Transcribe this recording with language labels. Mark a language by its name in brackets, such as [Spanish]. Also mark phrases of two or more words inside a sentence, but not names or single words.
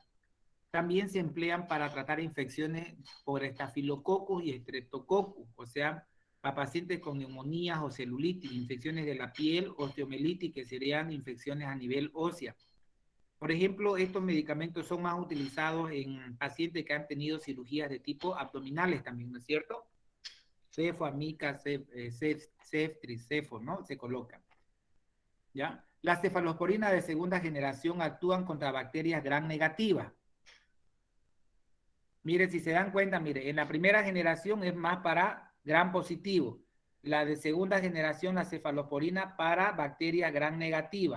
[Spanish] También se emplean para tratar infecciones por estafilococcus y estreptococcus, o sea, para pacientes con neumonías o celulitis, infecciones de la piel, osteomelitis, que serían infecciones a nivel ósea. Por ejemplo, estos medicamentos son más utilizados en pacientes que han tenido cirugías de tipo abdominales también, ¿no es cierto? Cefo, amica, ceftriz, cefo, ¿no? Se colocan. ¿Ya? Las cefalosporinas de segunda generación actúan contra bacterias gram negativas. Miren, si se dan cuenta, mire, en la primera generación es más para gram positivo. La de segunda generación, la cefalosporina, para bacterias gram negativas.